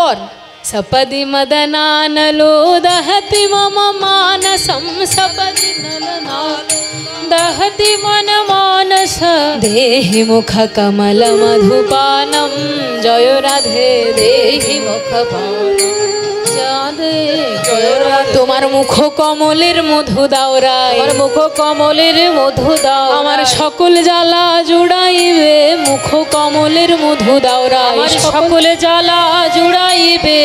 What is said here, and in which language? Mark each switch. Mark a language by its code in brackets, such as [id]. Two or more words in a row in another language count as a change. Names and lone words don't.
[sa] তারপর सपदि मदनानलो दहति मम मानसं सपदि नलनालो दहति मन मानस देहि मुख कमल मधुपानं जय राधे देहि मुख [bn] তোমার মুখ কমলের মধু দাও রাই, আমার মুখ কমলের মধু দাও, আমার সকল জ্বালা জুড়াইবে মুখ কমলের মধু দাও রাই, আমার সকল জ্বালা জুড়াইবে